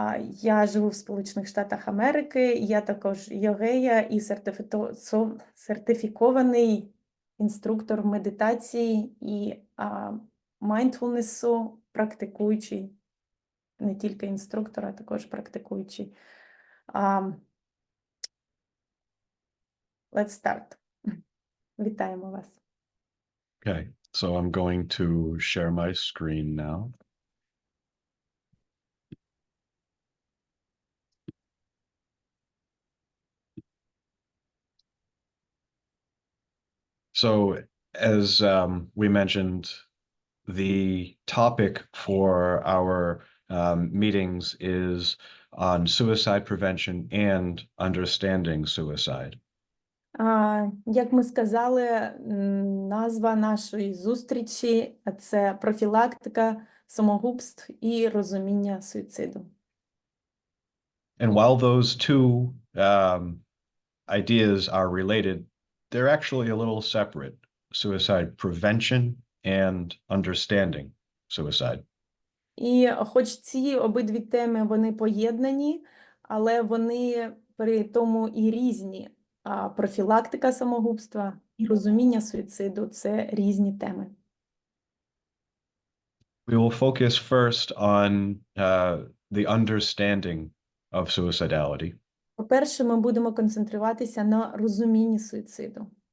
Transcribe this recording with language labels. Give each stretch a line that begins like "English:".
Ukrainian: Я живу в Сполучених Штатах Америки, я також йогея і сертифікований інструктор медитації і майндфулнесу, практикуючий. Не тільки інструктор, а також практикуючий.
English: Let's start.
Ukrainian: Вітаємо вас.
English: Okay, so I'm going to share my screen now. So as we mentioned, the topic for our meetings is on suicide prevention and understanding suicide.
Ukrainian: Як ми сказали, назва нашої зустрічі – це профілактика самогубств і розуміння суїциду.
English: And while those two ideas are related, they're actually a little separate: suicide prevention and understanding suicide.
Ukrainian: І хоч ці обидві теми, вони поєднані, але вони при тому і різні. А профілактика самогубства і розуміння суїциду – це різні теми.
English: We will focus first on the understanding of suicidality.
Ukrainian: По-перше, ми будемо концентруватися на розумінні суїциду.